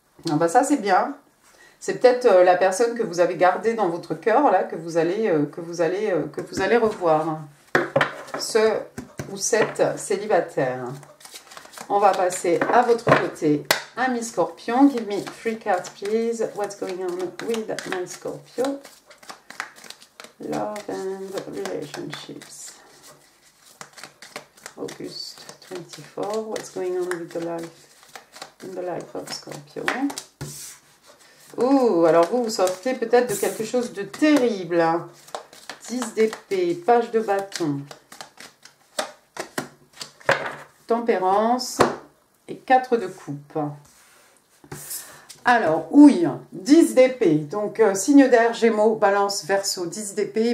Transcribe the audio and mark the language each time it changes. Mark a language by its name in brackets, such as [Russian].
[French] Ah bah ça c'est bien. C'est peut-être la personne que vous avez gardée dans votre cœur là que vous allez revoir. Ce ou cette célibataire. On va passer à votre côté. Ami Scorpion, [English] give me 3 cards please. What's going on with my Scorpio? Love and relationships. August 24. What's going on with the life? In the life of Scorpio. [French] Oh, alors vous sortez peut-être de quelque chose de terrible. 10 d'épée, page de bâton. Tempérance et 4 de coupe. Alors, ouille, 10 d'épée, donc signe d'air, Gémeaux, Balance, Verseau, 10 d'épée.